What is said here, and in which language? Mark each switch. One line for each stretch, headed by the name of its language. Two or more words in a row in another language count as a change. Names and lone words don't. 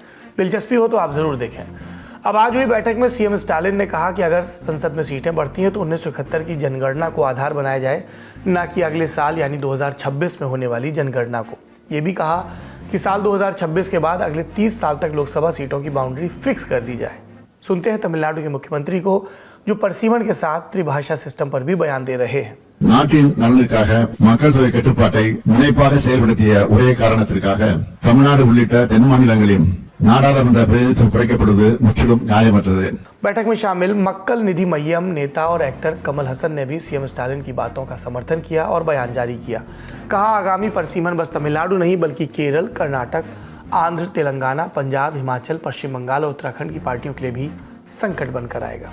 Hindi: दिलचस्पी हो तो आप जरूर देखें। अब आज हुई बैठक में सीएम स्टालिन ने कहा कि अगर संसद में सीटें बढ़ती हैं तो 1971 की जनगणना को आधार बनाया जाए, न कि अगले साल यानी 2026 में होने वाली जनगणना को। ये भी कहा कि साल 2026 के बाद अगले 30 साल तक लोकसभा सीटों की
English: boundary fix
Hindi: कर दी जाए। सुनते हैं तमिलनाडु के मुख्यमंत्री को, जो परसीमन के साथ त्रिभाषा सिस्टम पर भी बयान दे रहे हैं।
Tamil: நாட்டின் நலனுக்காக மக்கள் தொகை கட்டுப்பாட்டை முனைப்பாக செயல்படுத்திய ஒரே காரணத்திற்காக தமிழ்நாடு உள்ளிட்ட தென் மாநிலங்களின் நாடாளுமன்ற பிரதிநிதித்துவம் குறைக்கப்படுவது முற்றிலும் நியாயமற்றது।
Hindi: बैठक में शामिल मक्कल निधि मय्यम नेता और एक्टर कमल हसन ने भी सीएम स्टालिन की बातों का समर्थन किया और बयान जारी किया। कहा, आगामी परसीमन बस तमिलनाडु नहीं बल्कि केरल, कर्नाटक, आंध्र, तेलंगाना, पंजाब, हिमाचल, पश्चिम बंगाल और उत्तराखंड की पार्टियों के लिए भी संकट बनकर आएगा।